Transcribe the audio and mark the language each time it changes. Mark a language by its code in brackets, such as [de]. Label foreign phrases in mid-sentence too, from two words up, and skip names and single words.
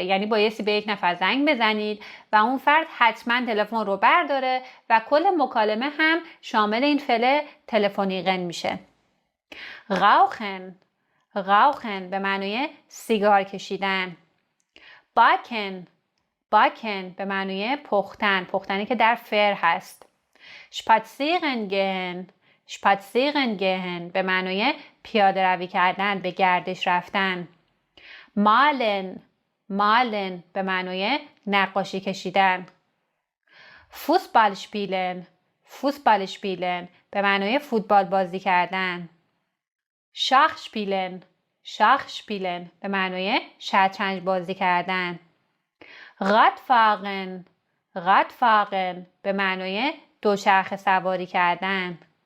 [fa] یعنی بایستی به یک نفر زنگ بزنید و اون فرد حتما تلفن رو برداره و کل مکالمه هم شامل این فعل telefonieren میشه. [de] rauchen rauchen [fa] به معنای سیگار کشیدن. [de] backen backen [fa] به معنای پختن، پختنی که در فر هست. [de] spazieren gehen spazieren gehen [fa] به معنای پیاده روی کردن، به گردش رفتن. [de] malen malen [fa] به معنای نقاشی کشیدن. [de] fußball spielen fußball spielen [fa] به معنای فوتبال بازی کردن. [de] Schach spielen Schach spielen [fa] به معنای شطرنج بازی کردن. [de] radfahren radfahren [fa] به معنای دوچرخه سواری کردن.